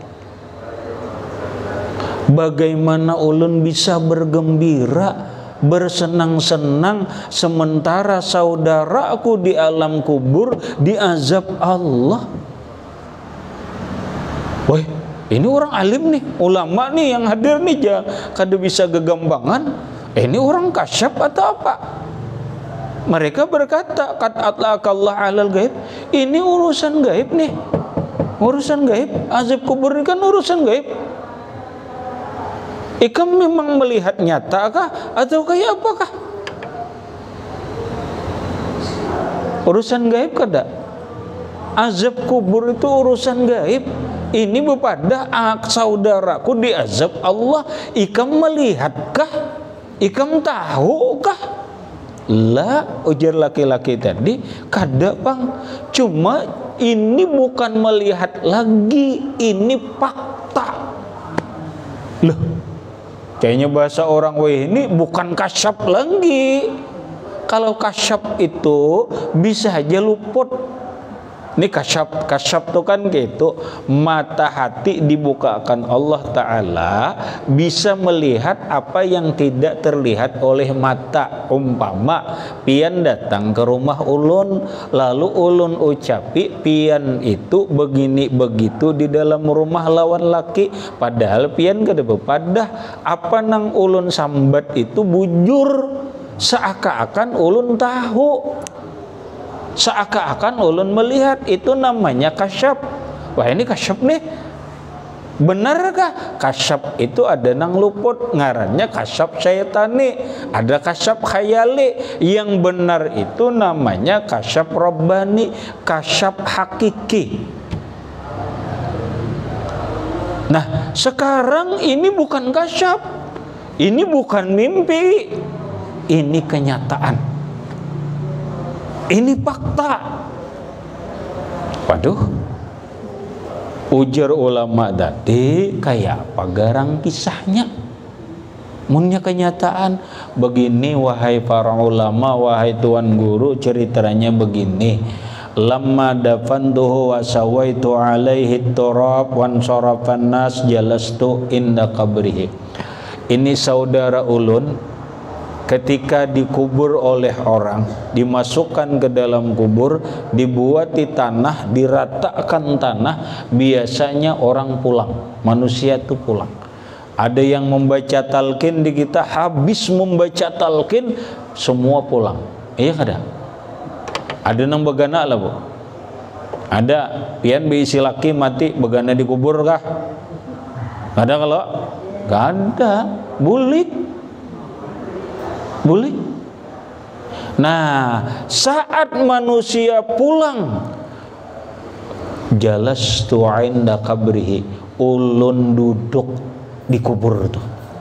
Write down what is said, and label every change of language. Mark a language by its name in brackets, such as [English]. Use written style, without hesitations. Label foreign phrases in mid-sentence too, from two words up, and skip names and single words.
[Banjar] Bagaimana ulun bisa bergembira, bersenang-senang sementara saudaraku di alam kubur diazab Allah. Wah, ini orang alim nih, ulama nih yang hadir nih, kada bisa gegambangan. Ini orang kasyaf atau apa? Mereka berkata, [Arabic] قد أطلق الله على الغيب. [Banjar] Ini urusan gaib nih, urusan gaib. Azab kubur ini kan urusan gaib. Ikam memang melihat nyata kah atau kayak apakah? Urusan gaib kada? Azab kubur itu urusan gaib. Ini bepada saudaraku diazab Allah. Ikam melihatkah? Ikam tahukah? La, ujar laki-laki tadi, kada bang. Cuma ini bukan melihat lagi, ini fakta. Loh, kayaknya bahasa orang weh ini bukan kasyaf lagi. Kalau kasyaf itu bisa aja luput. Ini kasyaf tuh kan gitu, mata hati dibukakan Allah Ta'ala, bisa melihat apa yang tidak terlihat oleh mata. Umpama pian datang ke rumah ulun, lalu ulun ucapi pian itu begini begitu di dalam rumah lawan laki, padahal pian kada bepadah. Apa nang ulun sambat itu bujur, seakan-akan ulun tahu, seakan-akan ulun melihat. Itu namanya kasyaf. Wah, ini kasyaf nih. Benarkah? Kasyaf itu ada nang luput, ngarannya kasyaf syaitani, ada kasyaf khayali. Yang benar itu namanya kasyaf rabbani, kasyaf hakiki. Nah, sekarang ini bukan kasyaf, ini bukan mimpi, ini kenyataan. Ini fakta. Waduh, ujar ulama tadi, kayak apa garang kisahnya? Munnya kenyataan begini, wahai para ulama, wahai tuan guru, ceritanya begini. [Arabic] لما دفنته وسويت عليه التراب وانصرف الناس جلست عند قبره. [Banjar] Ini saudara ulun ketika dikubur oleh orang, dimasukkan ke dalam kubur, dibuat di tanah, diratakan tanah, biasanya orang pulang, manusia itu pulang. Ada yang membaca talqin di kita, habis membaca talqin semua pulang. Iya kada? Ada nang begana lah bu. Ada pian bisi laki mati begana dikubur kah? Ada kalau? Gak ada. Bulik. Nah, saat manusia pulang, [Arabic] جلست عند قبره, [Banjar] ulun duduk di kubur tuh.